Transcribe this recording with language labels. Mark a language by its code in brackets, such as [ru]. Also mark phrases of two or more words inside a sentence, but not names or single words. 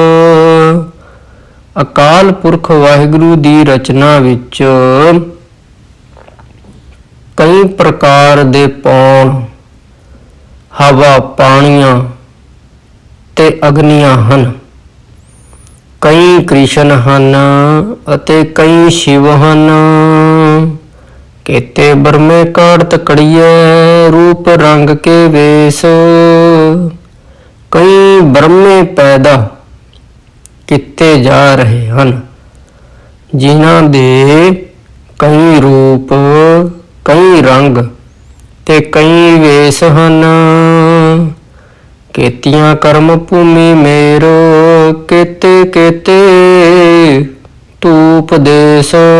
[pa] ਅਕਾਲ ਪੁਰਖ ਵਾਹਿਗੁਰੂ ਦੀ ਰਚਨਾ ਵਿੱਚ ਕਈ ਪ੍ਰਕਾਰ ਦੇ ਪੌਣ, ਹਵਾ ਪਾਣੀਆਂ ਤੇ ਅਗਨੀਆਂ ਹਨ। ਕਈ ਕ੍ਰਿਸ਼ਨ ਹਨ ਅਤੇ ਕਈ ਸ਼ਿਵ ਹਨ। ਕੇਤੇ ਬਰਮੇ ਕਾਢ਼ਤ ਕੜਿਏ ਰੂਪ ਰੰਗ ਕੇ ਵੇਸ਼। ਕਈ ਬਰਮੇ ਪੈਦਾ ਕਿਤੇ ਜਾ ਰਹੇ ਹਨ, ਜਿਨ੍ਹਾਂ ਦੇ ਕਈ ਰੂਪ, ਕਈ ਰੰਗ ਤੇ ਕਈ ਵੇਸ਼ ਹਨ। ਕੇਤੀਆਂ ਕਰਮ ਭੂਮੀ ਮੇਰ, ਕੇਤੇ ਕੇਤੇ ਧੂਪ ਦੇਸ।